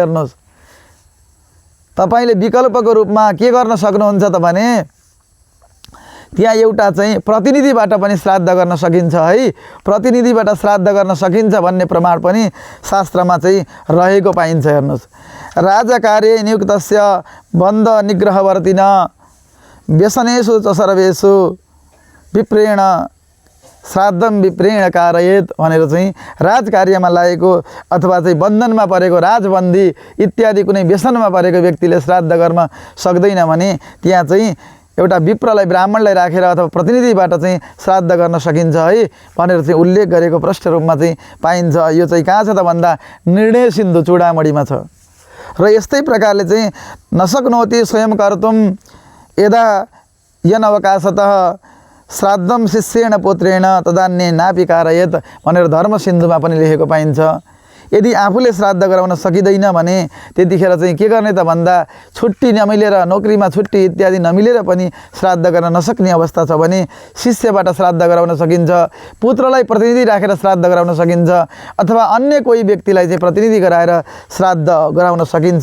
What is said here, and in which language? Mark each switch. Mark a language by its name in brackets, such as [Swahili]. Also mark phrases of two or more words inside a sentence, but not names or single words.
[Nepali] हेर्नुहोस् तपाईले विकल्पको रूपमा के गर्न सक्नुहुन्छ त भने त्यहाँ एउटा चाहिँ प्रतिनिधिबाट पनि श्राद्ध गर्न सकिन्छ है। प्रतिनिधिबाट श्राद्ध गर्न सकिन्छ भन्ने प्रमाण पनि शास्त्रमा चाहिँ रहेको पाइन्छ। हेर्नुहोस् [Sanskrit] राजा कार्य नियुक्तस्य बन्ध निग्रहवर्तिन व्यसनेषु च सर्वेषु विप्रेण श्राद्धम विप्रेण कारयेत [Nepali] भनेर चाहिँ राजकार्यमा लागेको अथवा चाहिँ बन्धनमा परेको राजबन्दी इत्यादि कुनै व्यसनमा परेको व्यक्तिले श्राद्ध गर्न सक्दैन भने त्यहाँ चाहिँ एउटा विप्रलाई ब्राह्मणलाई राखेर अथवा प्रतिनिधिबाट चाहिँ श्राद्ध गर्न सकिन्छ है भनेर चाहिँ उल्लेख गरेको प्रष्ट रूपमा चाहिँ पाइन्छ। यो चाहिँ कहाँ छ त भन्दा निर्णय सिन्धु चूडामणिमा छ। र यस्तै प्रकारले चाहिँ [Sanskrit] नशक्नोति स्वयं कर्तुं यदा यनवकाशतः श्राद्धम शिष्येण पुत्रेण तदान्ये नापि कारयेत [Nepali] भनेर धर्म सिन्धुमा पनि लेखेको पाइन्छ। यदि आफूले श्राद्ध गराउन सकिँदैन भने त्यतिखेर चाहिँ के गर्ने त भन्दा छुट्टी नमिलेर नोकरीमा छुट्टी इत्यादि नमिलेर पनि श्राद्ध गर्न नसक्ने अवस्था छ भने शिष्यबाट श्राद्ध गराउन सकिन्छ, पुत्रलाई प्रतिनिधि राखेर श्राद्ध गराउन सकिन्छ अथवा अन्य कोही व्यक्तिलाई चाहिँ प्रतिनिधि गराएर श्राद्ध गराउन सकिन्छ।